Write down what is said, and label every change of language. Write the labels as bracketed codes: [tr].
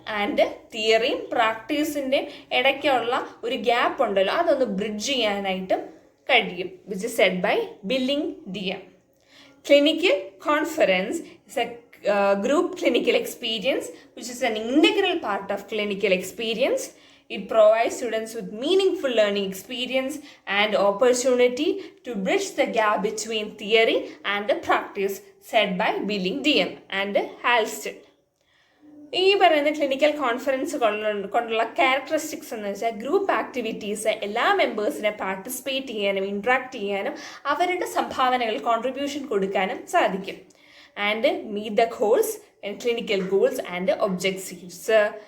[ml] And തിയറിയും പ്രാക്ടീസിൻ്റെയും ഇടയ്ക്കുള്ള ഒരു gap ഉണ്ടല്ലോ, അതൊന്ന് ബ്രിഡ്ജ് ചെയ്യാനായിട്ടും കഴിയും. [en] Which is said by Billing DM. Clinical conference is a group clinical experience which is an integral part of clinical experience. It provides students with meaningful learning experience and opportunity to bridge the gap between theory and the practice, said by Billing DM and Halsted. [ml] ഈ പറയുന്ന clinical conference കൊണ്ടുള്ള characteristics എന്ന് വെച്ചാൽ group activities എല്ലാ മെമ്പേഴ്സിനെ participate ചെയ്യാനും interact ചെയ്യാനും അവരുടെ സംഭാവനകൾ കോൺട്രിബ്യൂഷൻ കൊടുക്കാനും സാധിക്കും. [en] And meet the goals clinical goals and objectives.